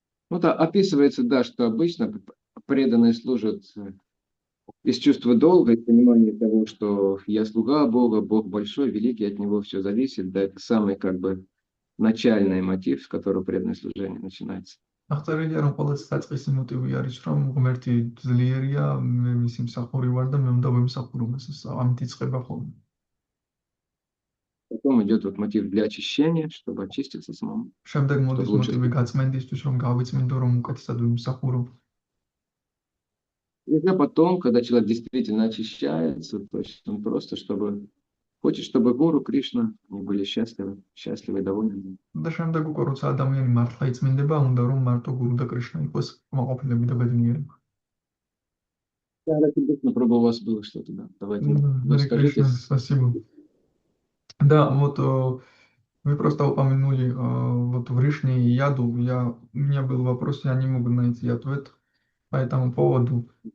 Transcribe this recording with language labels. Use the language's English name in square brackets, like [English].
[Russian] Ну да, описывается, да, что обычно преданные служат из чувства долга, из понимания того, что я слуга Бога, Бог большой, великий, от него все зависит, да, это самый как бы начальный мотив, с которого преданное служение начинается. [Georgian] აღწერილია, რომ ყოველ საწყისი მოტივი არის, რომ ღმერთი ძლიერია, მე მისი მსახური ვარ და მე უნდა ვემსახურო მას, ამით იწყება ხოლმე. [Russian] Потом идет вот мотив для очищения, чтобы очиститься самому. [Georgian] შემდეგ მოდის მოტივი გაწმენდისთვის, რომ გავიწმინდო, რომ უკეთესად ვიმსახურო. [Russian] И уже потом, когда человек действительно очищается, то есть он просто хочет, чтобы гуру Кришна они были счастливы и довольны. [Georgian] და შემდეგ უკვე როცა ადამიანი მართლა იწმინდება, უნდა რომ მარტო გურუ და კრიშნა იყოს კმაყოფილები და ბედნიერება. [Russian] Да, Кришна, пробовал, у вас было что-то, да? Давайте вы скажите. Спасибо. Да, вот Вы просто упомянули вот Вришни и яду. У меня был вопрос, я не могу найти ответ по этому поводу.